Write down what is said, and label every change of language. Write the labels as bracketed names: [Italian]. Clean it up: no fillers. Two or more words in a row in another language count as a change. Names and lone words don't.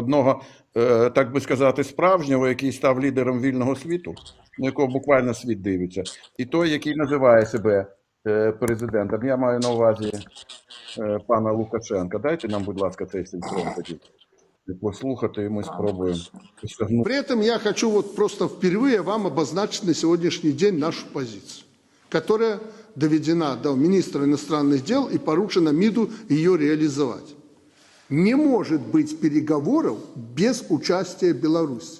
[Ukrainian] Одного, так би сказати, справжнього, який став лідером вільного світу, на якого буквально світ дивиться, і той, який називає себе президентом. Я маю на увазі пана Лукашенка. Дайте нам, будь ласка, цей синхрон тоді послухати, і ми спробуємо. [Russian] При этом я хочу вот просто впервые вам обозначить на сегодняшний день нашу позицию, которая доведена до министра иностранных дел и поручено МИДу ее реализовать. Не может быть переговоров без участия Беларуси.